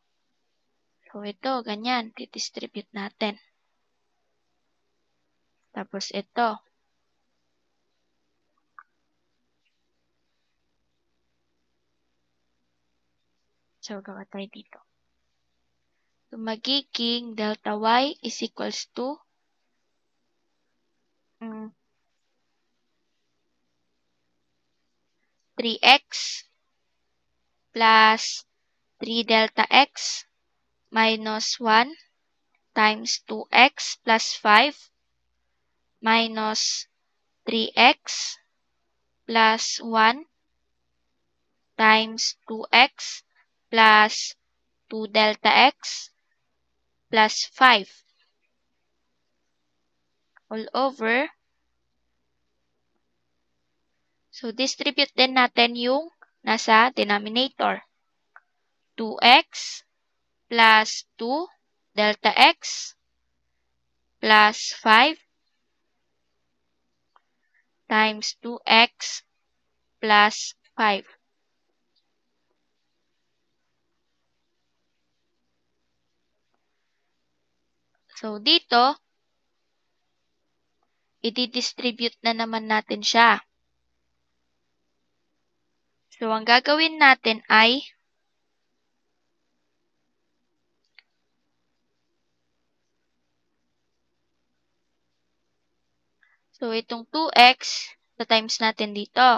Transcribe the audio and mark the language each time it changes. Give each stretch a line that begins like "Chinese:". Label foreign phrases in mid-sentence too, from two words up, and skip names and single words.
Filipino: So, ito, ganyan. I-distribute natin. Tapos, ito. So, gawa tayo dito. So, magiging
English: delta y is equals to 3x plus 3 delta x minus 1 times 2x plus 5 minus 3x plus 1 times 2x plus 2 delta x plus 5 all over.
Filipino: So, distribute din natin yung nasa denominator.
English: 2x plus 2 delta x plus 5 times 2x plus 5.
Filipino: So, dito, i-distribute na naman natin siya. So, ang gagawin natin ay so, itong 2x, times natin dito.